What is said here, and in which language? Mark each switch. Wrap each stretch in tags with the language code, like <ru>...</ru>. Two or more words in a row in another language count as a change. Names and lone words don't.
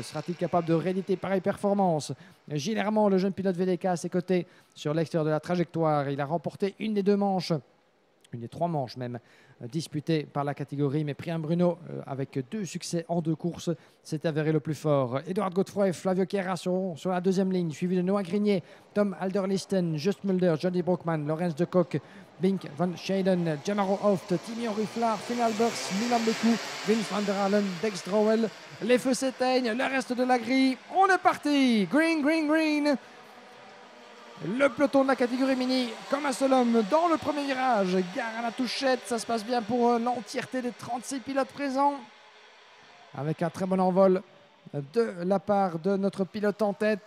<fr>Sera-t-il capable de rééditer pareille performance? Gilles Hermand, le jeune pilote VDK à ses côtés, sur l'extérieur de la trajectoire. Il a remporté une des 2 manches, une des 3 manches même, disputées par la catégorie. Mais Priam Bruno, avec 2 succès en 2 courses, s'est avéré le plus fort. Edouard Godefroy et Flavio Chiara seront sur la 2e ligne, suivi de Noah Grignier, Tom Alderlisten, Just Mulder, Johnny Brockman, Lorenz de Kock, Bink van Scheiden, Jamaro Hoft, Timmy Oriflar, Finn Alberts, Milan Bekou, Vince van der Halen, Dex Drowell. Les feux s'éteignent, le reste de la grille, on est parti.</fr> <en>Green, green, green.</en> <fr>Le peloton de la catégorie mini, comme un seul homme, dans le premier virage. Gare à la touchette, ça se passe bien pour l'entièreté des 36 pilotes présents. Avec un très bon envol de la part de notre pilote en tête.</fr>